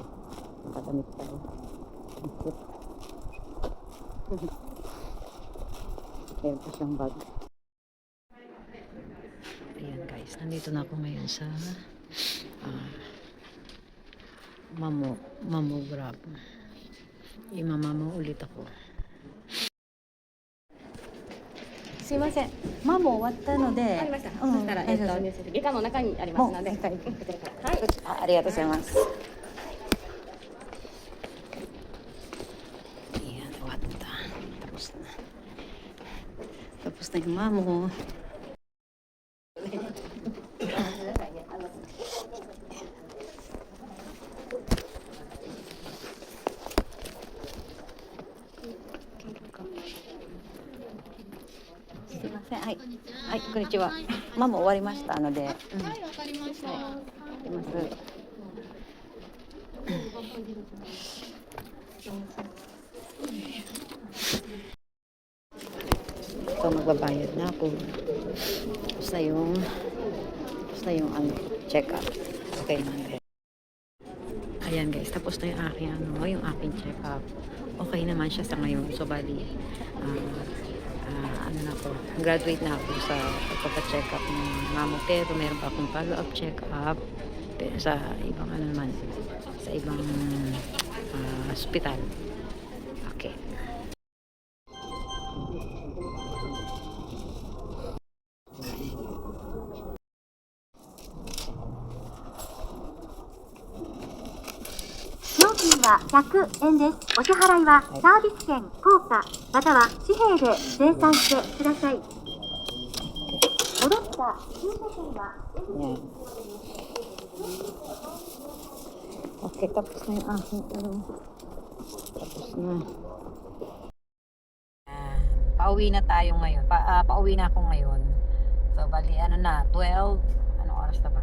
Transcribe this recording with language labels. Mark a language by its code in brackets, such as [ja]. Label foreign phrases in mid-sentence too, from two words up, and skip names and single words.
[tl] Nakadamit tayo. Meron pa siyang bag. Ayan guys, nandito na ako ngayon sa mammogram. Imamamo ulit ako. [ja] すいません、マモ終わったので、ありました。そしたら、入手する外科の中にありますので、こちらから。はい。ありがとうございます。 [tl] Ayan, wata. Tapos na. Tapos na yung mamo. [ja] はい、はい、こんにちは。ママ終わりましたので。はい、わかりました。はい、 [tl] ます。So magbabayad na ako. Basta yung check up. Okay naman. Ayan guys, tapos na yung aking check up. Okay naman siya sa ngayon. So bali graduate na ako sa pagpa-check up ng mamo, pero meron pa akong follow-up check up sa ibang sa ibang hospital. Okay. [ja] $100円です。お支払いはサービス券、硬貨、または紙幣で精算してください。戻った駐車券は [tl] Yan. Okay, tapos na yung aking tapos na. Pauwi na tayo ngayon. Pauwi na ako ngayon. So bali 12, oras na ba?